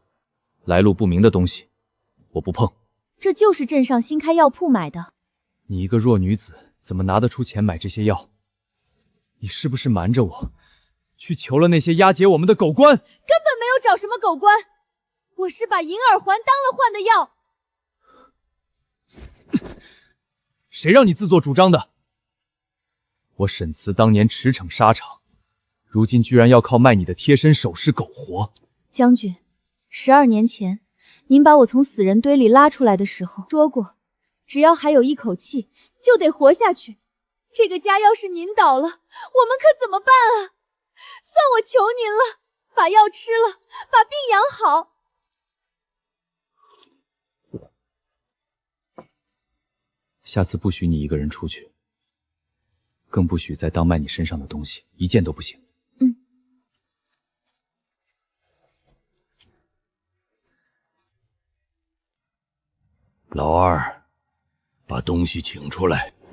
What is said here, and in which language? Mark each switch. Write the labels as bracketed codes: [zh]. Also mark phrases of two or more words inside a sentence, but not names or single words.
[zh] 來路不明的東西，我不碰。這就是鎮上新開藥鋪買的。你一個弱女子，怎麼拿得出錢買這些藥？你是不是瞞着我，去求了那些押解我們的狗官？根本沒有找什麼狗官，我是把銀耳環當了換的藥。誰讓你自作主張的？我沈慈當年馳騁沙場，如今居然要靠賣你的貼身首飾苟活。將軍，12年前，您把我從死人堆裡拉出來的時候說過，只要還有一口氣，就得活下去。這個家要是您倒了，我們可怎麼辦啊？算我求您了，把藥吃了，把病養好。下次不許你一個人出去，更不許再當賣你身上的東西，一件都不行。老二，把東西請出來。